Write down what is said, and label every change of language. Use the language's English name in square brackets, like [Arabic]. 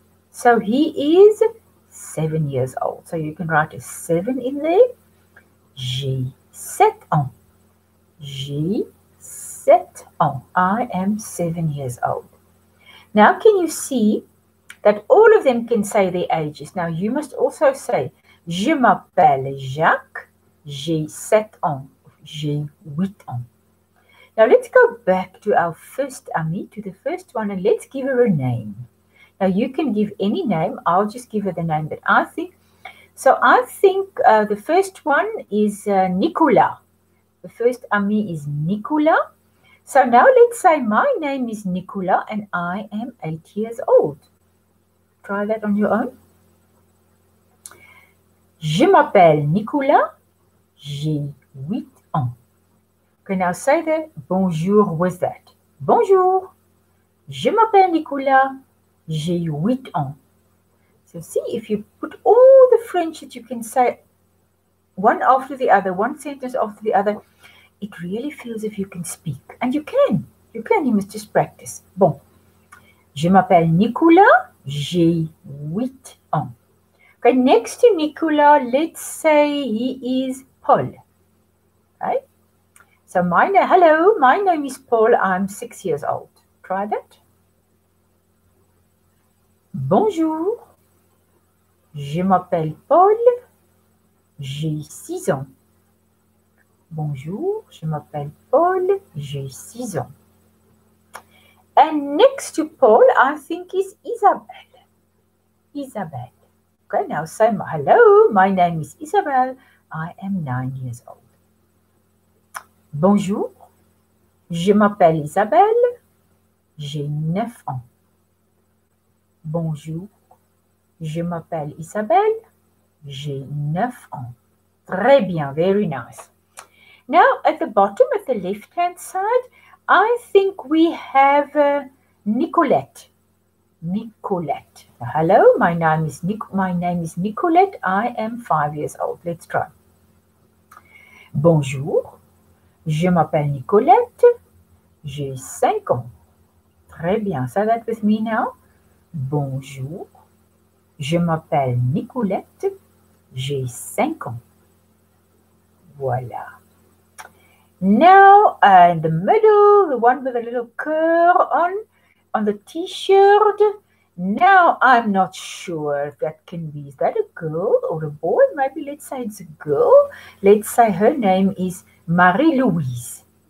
[English] So he is 7 years old. So you can write a 7 in there. [French] J'ai 7 ans. J'ai 7 ans. [English] I am 7 years old. Now can you see that all of them can say their ages? Now you must also say, [French] je m'appelle Jacques, j'ai 7 ans, j'ai 8 ans. [English] Now let's go back to our first amie, to the first one, and let's give her a name. Now you can give any name. I'll just give her the name that I think. So I think the first one is Nicolas. The first amie is Nicolas. So now let's say my name is Nicolas and I am 8 years old. Try that on your own. [French] Je m'appelle Nicolas, j'ai 8 ans. [English] Okay, now say the bonjour with that. [French] Bonjour. Je m'appelle Nicolas, j'ai 8 ans. [English] So see, if you put all the French that you can say one after the other, one sentence after the other, it really feels if you can speak. And you can, you must just practice. [French] Bon. Je m'appelle Nicolas, j'ai 8 ans. [English] Okay, next to Nicolas, let's say he is Paul. Okay? So hello, my name is Paul, I'm 6 years old. Try that. [French] Bonjour, je m'appelle Paul, j'ai 6 ans. Bonjour, je m'appelle Paul, j'ai 6 ans. [English] And next to Paul, I think is Isabelle. Isabelle. Okay, now say hello, my name is Isabelle, I am 9 years old. [French] Bonjour, je m'appelle Isabelle, j'ai 9 ans. Bonjour, je m'appelle Isabelle, j'ai 9 ans. Très bien, [English] very nice. Now at the bottom, at the left-hand side, I think we have Nicolette. Nicolette. Hello, my name is Nicolette. I am 5 years old. Let's try. [French] Bonjour, je m'appelle Nicolette. J'ai 5 ans. Très bien. [English] Say that with me now. [French] Bonjour, je m'appelle Nicolette. J'ai 5 ans. Voilà. [English] Now, in the middle, the one with a little cœur on the t-shirt. Now, I'm not sure if that can be, is that a girl or a boy? Maybe let's say it's a girl. Let's say her name is Marie-Louise.